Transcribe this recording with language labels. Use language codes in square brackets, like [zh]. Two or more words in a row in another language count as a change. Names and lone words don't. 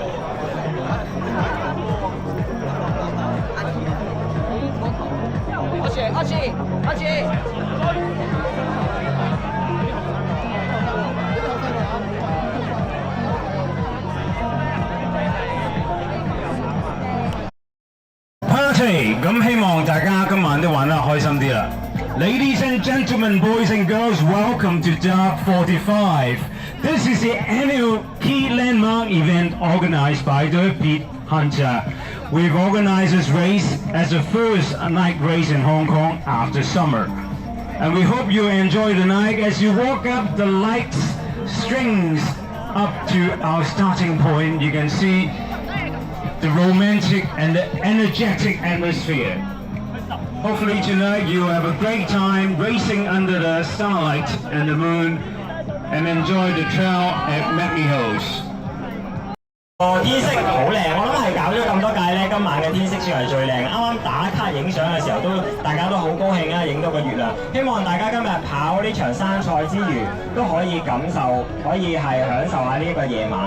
[yue] 阿姐。 Party， 咁希望大家今晚都玩得開心啲啦。 [en] Ladies and gentlemen, boys and girls, welcome to Dark 45. This is the annual key landmark event organized by the Pete Hunter. We've organized this race as the first night race in Hong Kong after summer. And we hope you enjoy the night as you walk up the light strings up to our starting point. You can see the romantic and the energetic atmosphere. Hopefully tonight you have a great time racing under the starlight and the moon and enjoy the trail at Mackley Hills. [yue] 天色好靚，我諗係搞咗咁多屆咧，今晚嘅天色算係最靚。啱啱打卡影相嘅時候大家都好高興啊，影到個月亮。希望大家今日跑呢場山賽之餘，都可以感受，可以係享受下呢一個夜晚。